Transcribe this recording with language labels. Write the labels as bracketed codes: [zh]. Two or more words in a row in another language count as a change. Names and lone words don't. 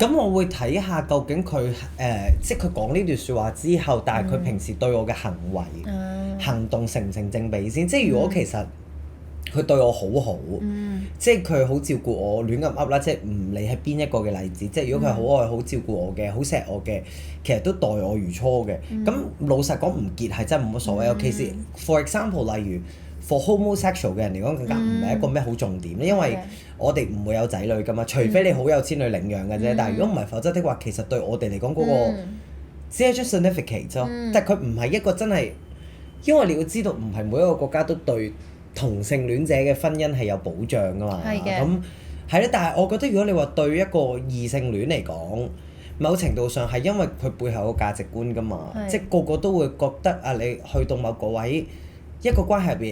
[yue] 咁我會睇下究竟佢即係佢講呢段説話之後，但係佢平時對我嘅行為、行動成唔成正比先？即係如果其實佢對我好好，即係佢好照顧我，亂咁噏啦，即係唔理係邊一個嘅例子。即係如果佢係好愛、好照顧我嘅、好錫我嘅，其實都待我如初嘅。咁老實講，唔結係真係冇乜所謂。尤其是 [en] for example， [yue] 例如 [en] for homosexual [yue] 嘅人嚟講，更加唔係一個咩好重點，因為我哋唔會有仔女噶嘛，除非你好有錢去領養嘅啫。但係如果唔係，否則的話，其實對我哋嚟講嗰個只係 [en] just significant [yue] 啫。但係佢唔係一個真係，因為你要知道，唔係每一個國家都對同性戀者嘅婚姻係有保障噶嘛。咁係咯，但係我覺得如果你話對一個異性戀嚟講，某程度上係因為佢背後有個價值觀噶嘛，即係個個都會覺得啊，你去到某個位一個關係入邊。